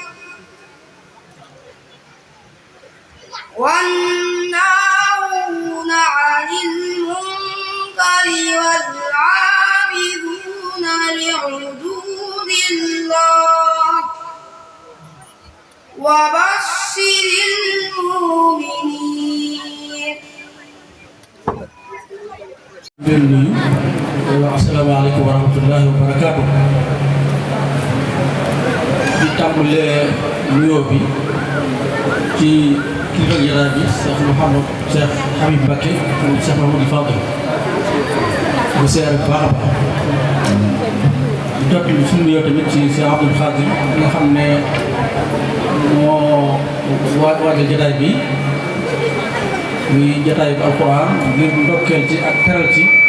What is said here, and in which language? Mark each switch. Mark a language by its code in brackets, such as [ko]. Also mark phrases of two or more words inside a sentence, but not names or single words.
[ar] والناهون عن المنكر والعابدون لحدود الله وبشر المؤمنين. السلام عليكم ورحمة الله وبركاته. [wo] di tàmbalee nuyoo bi ci kilifa jaraay bi Cheikh Mouhamed Cheikh Habib Mbacké moom Cheikh Mamadou Fadel bu seer bu baax a baax di topp suñu nuyoo tamit ci Cheikh Abdoul Khadir nga xam ne moo waajal jataay bi muy jataay bi alquran ngir ndokkeel ci ak teral ci